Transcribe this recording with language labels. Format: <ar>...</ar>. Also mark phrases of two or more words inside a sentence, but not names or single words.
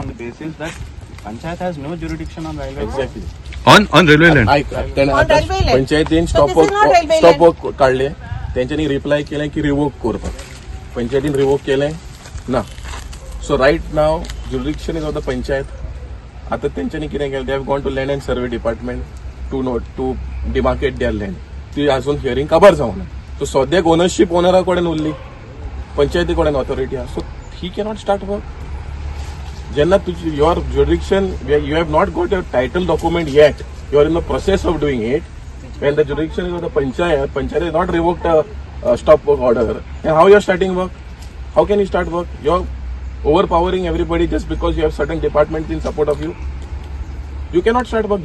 <en>this is that Panchayat has no jurisdiction on railway. Exactly. On railway land.</en> <kok>पंचायतीन</kok> <en>stop work</en> <kok>काढले त्यांच्यानी रिप्लाय केले की रिवोक करपाक पंचायतीन रिवोक केले ना</kok> <en>so right now jurisdiction is of the panchayat</en> <kok>आता त्यांच्यानी कितें केलें</kok> <en>they have gone to land and survey department to demarcate their land</en> <kok>ती अजून हियरिंग काबार जावना सो सद्याक ओनरशीप ओनरा कडेन उरली पंचायती कडेन ऑथॉरिटी आहा</kok> <en>so he cannot start work</en> <kok>जेन्ना तुजी</kok> <en>your jurisdiction you have not got your title document yet you are in the process of doing it when the jurisdiction is of the panchayat is not revoked a stop work order. And how you are starting work? How can you start work? You are overpowering everybody just because you have certain departments in support of you. You cannot start work.</en>